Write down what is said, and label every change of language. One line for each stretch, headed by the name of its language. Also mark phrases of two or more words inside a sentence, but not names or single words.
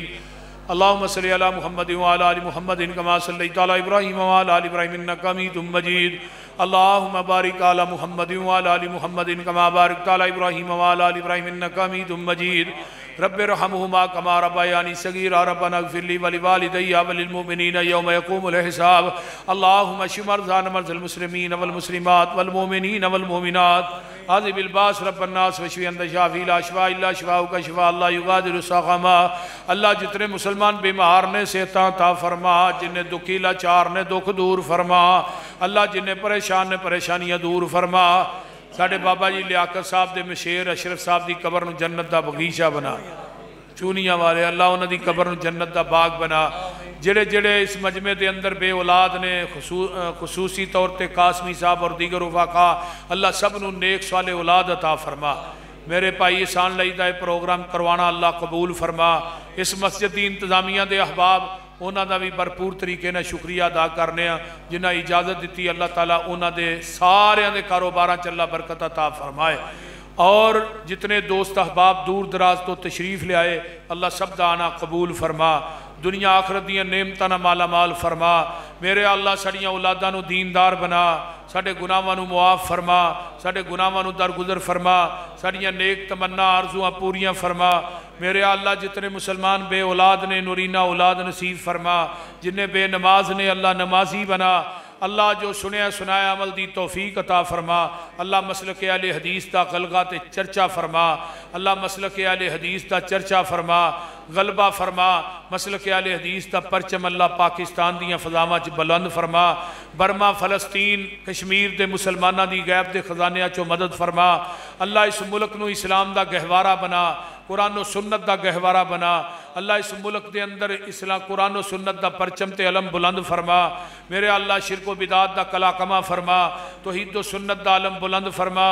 Arabic: اللہم صلی علی محمد وعلی آل محمد کما صلیت علی ابراہیم وعلی آل ابراہیم انک حمید مجید۔ اللہم بارک علی محمد وعلی آل محمد کما بارکت علی ابراہیم وعلی آل ابراہیم انک حمید مجید۔ رب ارحمہما کما ربیانی صغیرا، ربنا اغفر لی ولوالدی وللمؤمنین یوم یقوم الحساب۔ اللہم اشف مرضانا مرضى المسلمین والمسلمات والمؤمنین والمؤمنات، عذب الباس رب الناس واشف انت شافی لا شفاء الا شفاؤک شفاء لا یغادر سقما۔
Punjabi: اللہ جتنے مسلمان بیمار نے صحتاں عطا فرما، جنہیں دکھی لاچار نے دکھ دور فرما، اللہ جنہیں پریشان نے پریشانیاں دور فرما۔ ساڑھے بابا جی لیاقت صاحب دے مشیر اشرف صاحب دی قبر نو جنت دا بغیچہ بنا، چونیاں والے اللہ انہوں دی قبر نو جنت دا باغ بنا۔ جڑے جڑے اس مجمع دے اندر بے اولاد نے، خصوصی طور تے قاسمی صاحب اور دیگر رفقا، اللہ سب نو نیک صالح اولاد عطا فرما۔ میرے بھائی احسان لائی دا پروگرام کروانا اللہ قبول فرما۔ اس مسجد دی انتظامیہ دے احباب انہاں دا بھی بھرپور طریقے نے شکریہ ادا کرنے ہیں، جنہاں اجازت دیتی اللہ تعالیٰ انہاں دے سارے دے کاروباراں چ اللہ برکت عطا فرمائے۔ اور جتنے دوست احباب دور دراز تو تشریف لے آئے اللہ سب دا آنا قبول فرما، دنیا آخرت دیاں نعمتاں نال مالا مال فرما۔ میرے اللہ ساڑیاں اولاداں نو دیندار بنا، ساڑے گناہاں نو معاف فرما، ساڑے گناہاں نو درگزر فرما، ساڑیاں نیک تمنا آرزواں پوریاں فرما۔ میرے اللہ جتنے مسلمان بے اولاد نے نورینہ اولاد نصیب فرما، جنہیں بے نماز نے اللہ نمازی بنا۔ اللہ جو سنیا سنایا عمل دی توفیق عطا فرما۔ اللہ مسلک اہل حدیث دا غلغہ تے چرچا فرما، اللہ مسلک اہل حدیث دا چرچا فرما، غلبہ فرما۔ مسلک اہل حدیث دا پرچم اللہ پاکستان دیاں فضاواں چ بلند فرما۔ برما فلسطین کشمیر دے مسلمانہ دی غیب دے خزانیہ چو مدد فرما۔ اللہ اس ملک نو اسلام دا گہوارہ بنا، قرآن و سنت دا گہوارہ بنا۔ اللہ اس ملک دے اندر اسلام قرآن و سنت دا پرچم تے علم بلند فرما۔ میرے اللہ شرک و بدعات دا کلاکما فرما، توحید و سنت دا علم بلند فرما۔